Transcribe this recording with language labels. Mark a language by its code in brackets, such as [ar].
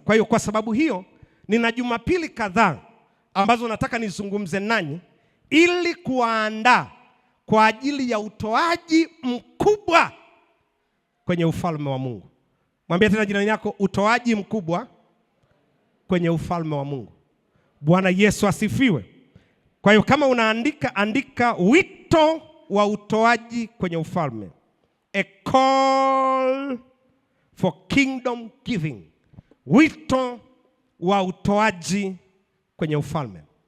[sw] Kwa hiyo kwa sababu hiyo nina Jumapili kadhaa ambazo nataka nizungumze nanyi ili kuandaa kwa ajili ya utoaji mkubwa kwenye ufalme wa Mungu. Mwambie tena jirani yako, utoaji mkubwa kwenye ufalme wa Mungu. Bwana Yesu asifiwe. Kwa hiyo kama unaandika, andika wito wa utoaji kwenye ufalme. [en] A call for kingdom giving. [sw] Wito wa utoaji kwenye ufalme.